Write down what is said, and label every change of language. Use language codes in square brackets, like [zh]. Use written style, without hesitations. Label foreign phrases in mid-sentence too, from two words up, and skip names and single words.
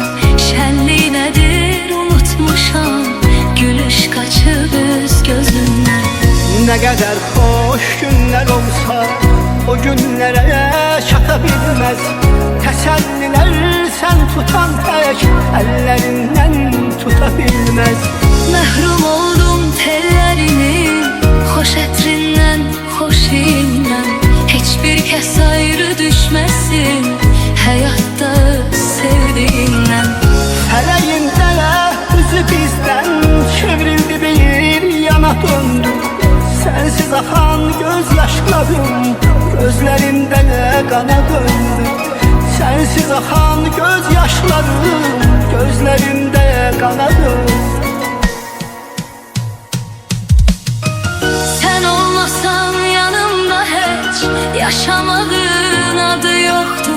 [az] Şənlik nədir unutmuşam, gülüş qaçıb üz gözümdən. [tr] Ne kadar hoş günler olsa o günlere çata bilmez. Teselliler sen tutan tek ellerinden tutabilmez. [az] Məhrum oldum tellərinin, xoş ətrindən, xoş indən. Heç bir kəs ayrı düşməsin həyatda sevdiyindən. Fələyində üzü bizdən çevrildi, bir yana döndü. [tr] Sensiz akan gözyaşlarım gözlerimde kana döndü. Sensiz akan gözyaşlarım gözlerimde kana döndü. Sen olmasan yanımda heç yaşamağın adı yoktur.